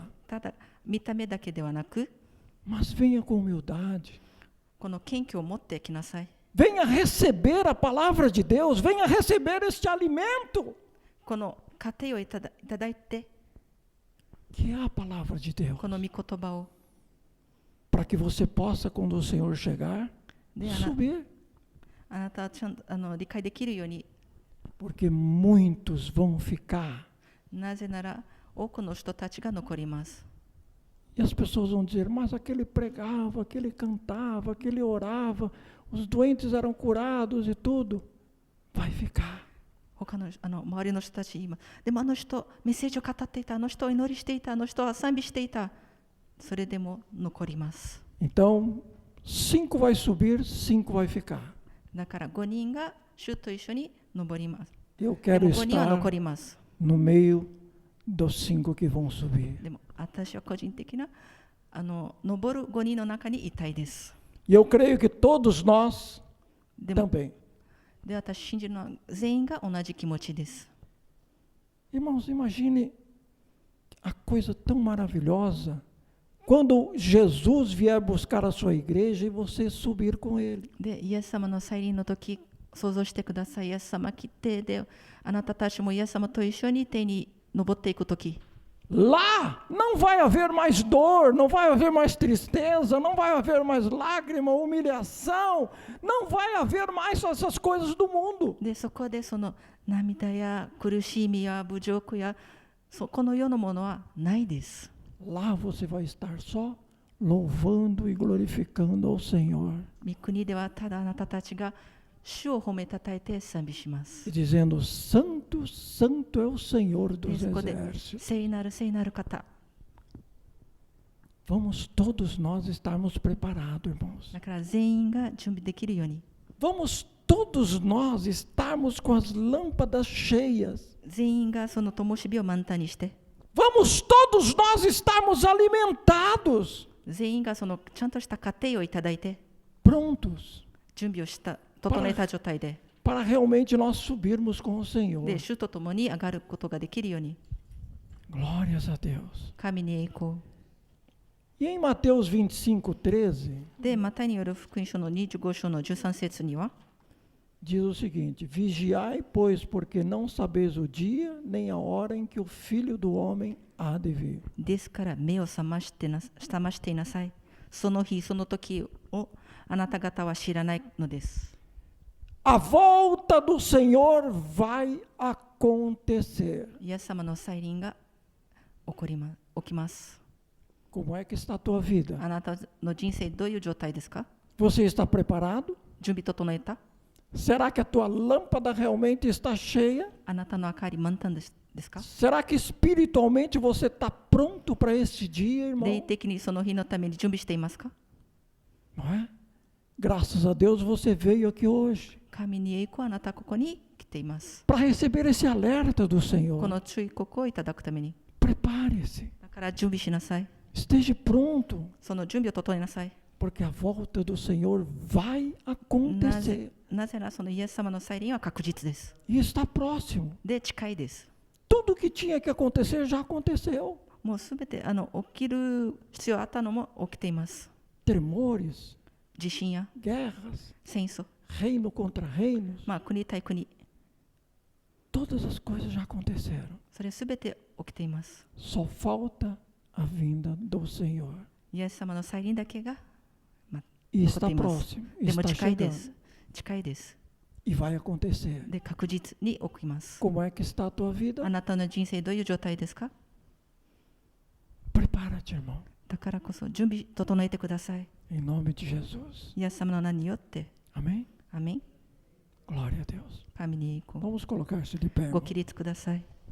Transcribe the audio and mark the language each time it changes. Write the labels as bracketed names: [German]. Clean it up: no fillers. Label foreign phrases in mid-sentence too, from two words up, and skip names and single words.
[Japanese] ただ、見た目だけではなく、 [Portuguese] mas venha com humildade. [Japanese] この謙虚を持ってきなさい。 [Portuguese] Venha receber a palavra de Deus, venha receber este alimento, [Japanese] この糧をいただいて、 [Portuguese] que é a palavra de Deus, [Japanese] この御言葉を [Portuguese] para que você possa, quando o Senhor chegar, [Japanese] で [Portuguese] subir. [Japanese] あなたはちゃんと理解できるように。 [Portuguese] Porque muitos vão ficar. [Japanese] なぜなら多くの人たちが残ります。 [Portuguese] E as pessoas vão dizer, mas aquele pregava, aquele cantava, aquele orava, os doentes eram curados e tudo. Vai ficar. [Japanese] 他の周りの人たち今、でもあの人メッセージを語っていた、あの人は祈りしていた、あの人は賛美していた。それでも残ります。 [Portuguese] Então, 5 vai subir, 5 vai ficar. [Japanese] だから5人が主と一緒に登ります。 [Portuguese] Eu [Japanese] で [Portuguese] quero [Japanese] も5人は [Portuguese] estar [Japanese] 残ります。 [Portuguese] no meio dos 5 que vão subir. [Japanese] でも私は個人的な登る5人の中にいたいです。 [Portuguese] E eu creio que todos nós [Japanese] でも [Portuguese] também. [Japanese] で私信じるのは全員が同じ気持ちです。 [Portuguese] Irmãos, imagine a coisa tão maravilhosa quando Jesus vier buscar a sua igreja e você subir com ele. [Japanese] で、イエス様の再臨の時、想像してください。イエス様来て、で、あなたたちもイエス様と一緒に天に登っていく時。 [Portuguese] Lá não vai haver mais dor, não vai haver mais tristeza, não vai haver mais lágrima, humilhação, não vai haver mais essas coisas do mundo. [Japanese] で、そこでその涙や苦しみや侮辱やこの世のものはないです。 [Portuguese] Lá você vai estar só louvando e glorificando ao Senhor. [Japanese] 御国ではただあなたたちが主を褒めたたえて賛美しま [Portuguese] E [Japanese] す。 [Portuguese] dizendo, Santo, Santo é o Senhor [Japanese] で、 [Portuguese] dos [Japanese] そこで [Portuguese] exércitos. [Japanese] 聖なる聖なる方。 [Portuguese] Vamos todos nós estarmos preparados, irmãos. [Japanese] だから全員が準備できるように。 [Portuguese] Vamos todos nós estarmos com as lâmpadas cheias. [Japanese] 全員がその灯火を満タンにして。 [Portuguese] Vamos todos nós estarmos alimentados, [Japanese] 全員がそのちゃんとした家庭をいただいて [Portuguese] prontos [Japanese] 準備をした整えた状態で [Portuguese] para realmente nós subirmos com o Senhor. [Japanese] で主と共に上がることができるように [Portuguese] Glórias a Deus. [Japanese] 神に栄光 [Portuguese] E em Mateus 25:13, [Japanese] でマタイによる福音書の25章の13節には [Portuguese] diz o seguinte: Vigiai, pois, porque não sabeis o dia nem a hora em que o Filho do Homem há de vir. [Japanese] ですから目を覚ましていなさい。その日その時をあなた方は知らないのです。 [Portuguese] A volta do Senhor vai acontecer. [Japanese] イエス様の再臨が起きます。 [Portuguese] Como é que está a tua vida? [Japanese] あなたの人生どういう状態ですか？ [Portuguese] Você está preparado? [Japanese] 準備整えた？ [Portuguese] Será que a tua lâmpada realmente está cheia? [Japanese] あなたの明かり満タンですか？ [Portuguese] Será que espiritualmente você está pronto para este dia, [Japanese] 霊 [Portuguese] irmão? [Japanese] 的にその日のために準備していますか？ [Portuguese] Não é? Graças a Deus você veio aqui hoje [Japanese] 神に栄光、あなたはここに来ています。 [Portuguese] para receber esse alerta do [Japanese] こ [Portuguese] Senhor. [Japanese] の忠告をいただくために。 [Portuguese] Prepare-se, [Japanese] だから準備しなさい。 [Portuguese] esteja pronto, [Japanese] その準備を整えなさい。 [Portuguese] porque a volta do Senhor vai [Japanese] な [Portuguese] acontecer [Japanese] ぜならそのイエス様の再臨は確実です。 [Portuguese] e está próximo. [Japanese] で、近いです。 [Portuguese] Tudo que tinha que acontecer já aconteceu. [Japanese] もうすべて起きる必要あったのも起きています。 [Portuguese] Temores, [Japanese] 地震や [Portuguese] guerras, [Japanese] 戦争、 [Portuguese] reino contra reinos, [Japanese] 国対国、 [Portuguese] todas as coisas já aconteceram. [Japanese] それすべて起きています。 [Portuguese] Só falta a vinda do Senhor. [Japanese] イエス様の再臨だけが、 [Portuguese] E [Japanese] 起こ [Portuguese] está [Japanese] っています。 [Portuguese] próximo, [Japanese] でも [Portuguese] está [Japanese] 近いで [Portuguese] chegando [Japanese] す。近いです。 [Portuguese] e vai acontecer. [Japanese] で、確実に起きます。 [Portuguese] Como é que está a tua [Japanese] あ [Portuguese] vida? [Japanese] なたの人生どういう状態ですか？ [Portuguese] Prepara-te, irmão, [Japanese] だからこそ準備整えてください。 [Portuguese] em nome de Jesus. [Japanese] イエス様の名によって、 [Portuguese] Amém? [Japanese] アメン。 [Portuguese] Glória a Deus. [Japanese] 神に栄光。 [Portuguese] Vamos colocar-se de pé. [Japanese] ご [Portuguese] irmão. [Japanese] 起立ください。